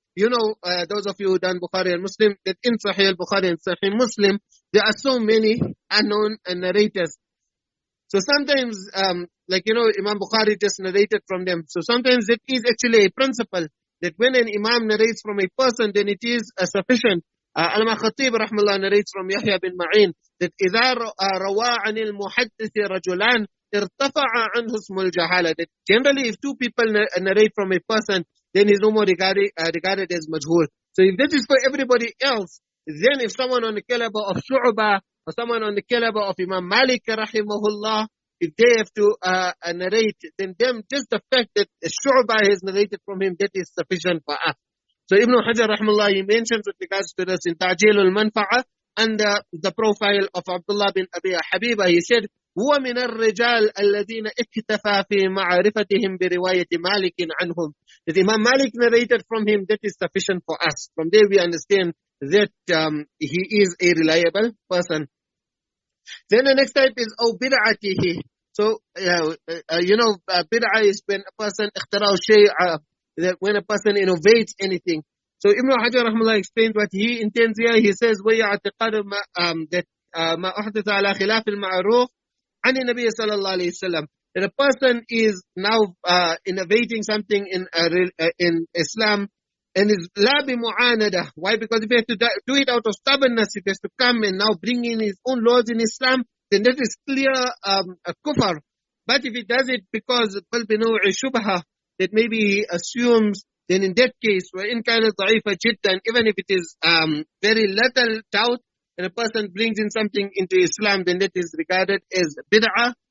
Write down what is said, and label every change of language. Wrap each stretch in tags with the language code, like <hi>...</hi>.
<en>You know, those of you who done Bukhari and Muslim, that in Sahih al-Bukhari and Sahih Muslim, there are so many unknown narrators. So sometimes, like, you know, Imam Bukhari just narrated from them. So sometimes it is actually a principle that when an Imam narrates from a person, then it is sufficient. Al-Khatib rahmallah narrates from Yahya bin Ma'in that</en> <ar>إِذَا رَوَى عَنِ الْمُحَدِّثِ رَجُلَانِ ارتفع عنه اسم الجهالة.</ar> <en>That generally, if two people narrate from a person, then he's no more regarded as majhul. So if that is for everybody else, then if someone on the caliber of Shu'bah or someone on the caliber of Imam Malik rahimahullah, if they have to narrate, then just the fact that Shu'bah has narrated from him, that is sufficient for us. So Ibn Hajar rahimahullah, he mentions with regards to this in Ta'jil al-Manfa'a, and the profile of Abdullah bin Abi Habiba, he said,</en> <ar>هو من الرجال الذين اكتفى في معرفتهم برواية مالك عنهم.</ar> <en>That Imam Malik narrated from him, that is sufficient for us. From there we understand that he is a reliable person. Then the next type is bid'atihi. So you know, bid'ah is when a person</en> <ar>اخترع شيء,</ar> <en>that when a person innovates anything. So Ibn Hajar rahimahullah explains what he intends here. He says</en> <ar>وَيَعْتِقَدُ that ما أحدث على خلاف المعروف عن النبي صلى الله عليه وسلم.</ar> <en>That a person is now innovating something in Islam and is la bimu'anada. Why? Because if he has to do it out of stubbornness, if he has to come and now bring in his own laws in Islam, then that is clear a kufr. But if he does it because shubha, that maybe he assumes, then in that case,</en> <ar>وَإِنْ كَانَ ضَعِيفًا جِدًّا,</ar> <en>even if it is very little doubt, and a person brings in something into Islam, then that is regarded as bid'ah.</en>